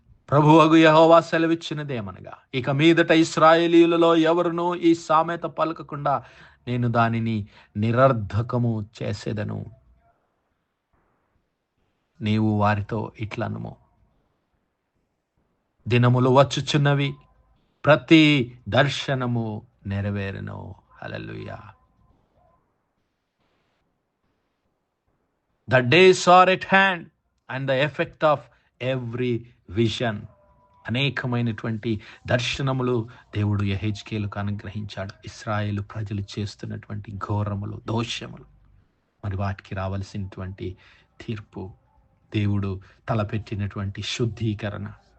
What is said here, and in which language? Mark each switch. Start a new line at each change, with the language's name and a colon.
Telugu: ప్రభువగు యెహోవా సెలవిచ్చినదేమనగా, ఇక మీదట ఇశ్రాయేలీయులలో ఎవరునూ ఈ సామెత పలకకుండా నేను దానిని నిరర్ధకము చేసేదను. నీవు వారితో ఇట్లనుము, దినములు వచ్చుచున్నవి, ప్రతి దర్శనము నెరవేరును. హల్లెలూయా.
English: The days are at hand and the effect of every vision.
Telugu: అనేకమైనటువంటి దర్శనములు దేవుడు యెహెజ్కేలుకు అనుగ్రహించాడు. ఇశ్రాయేలు ప్రజలు చేస్తున్నటువంటి ఘోరములు, దోషములు, మరి వాటికి రావలసినటువంటి తీర్పు దేవుడు తలపెట్టినటువంటి శుద్ధీకరణ.